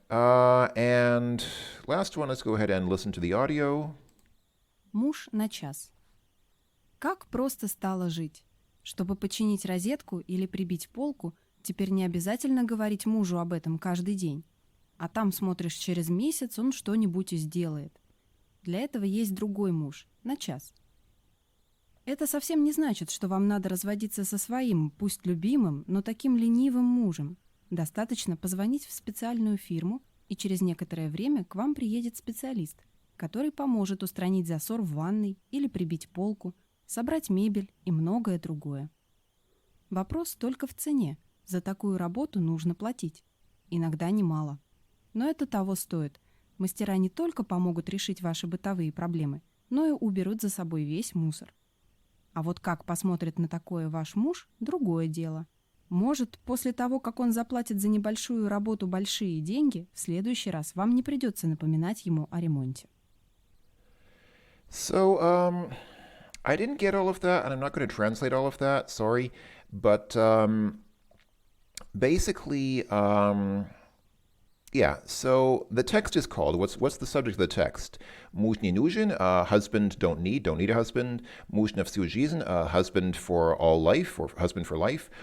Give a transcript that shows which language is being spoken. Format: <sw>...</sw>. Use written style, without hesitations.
<en>And last one, let's go ahead and listen to the audio.</en> <ru>Муж на час. Как просто стало жить. Чтобы починить розетку или прибить полку, теперь не обязательно говорить мужу об этом каждый день. А там смотришь, через месяц он что-нибудь и сделает. Для этого есть другой муж, на час. Это совсем не значит, что вам надо разводиться со своим, пусть любимым, но таким ленивым мужем. Достаточно позвонить в специальную фирму, и через некоторое время к вам приедет специалист, который поможет устранить засор в ванной или прибить полку, собрать мебель и многое другое. Вопрос только в цене. За такую работу нужно платить. Иногда немало. Но это того стоит. Мастера не только помогут решить ваши бытовые проблемы, но и уберут за собой весь мусор. А вот как посмотрит на такое ваш муж – другое дело. Может, после того, как он заплатит за небольшую работу большие деньги, в следующий раз вам не придется напоминать ему о ремонте.</ru> <en>So, I didn't get all of that, and I'm not going to translate all of that, sorry. But basically, yeah, so the text is called, what's the subject of the text?</en> <ru>Муж не нужен,</ru> <en>husband don't need a husband.</en> <ru>Муж на всю жизнь,</ru> <en>husband for all life, or husband for life.</en>